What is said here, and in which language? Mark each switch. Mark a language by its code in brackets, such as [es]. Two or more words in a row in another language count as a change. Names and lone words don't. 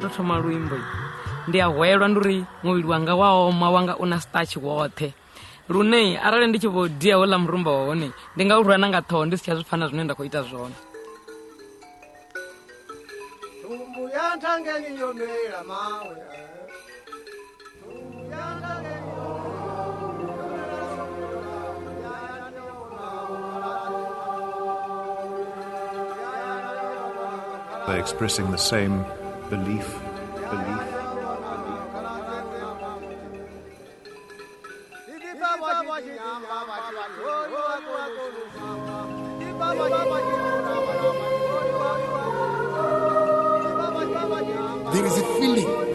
[ve] tou thoma luimbo ndi a hwelwa ndi uri muvhili wanga wa oma wanga u na starch woṱhe lune arali ndi tshi vho dia houḽa murumba wa hone ndi nga u rwa na nga ṱhoho ndi si tsha zwi pfha na zwine nda khou ita zwone. Thumbu ya nthangeni yo mela mawe [en] They're expressing the same belief. There is a feeling.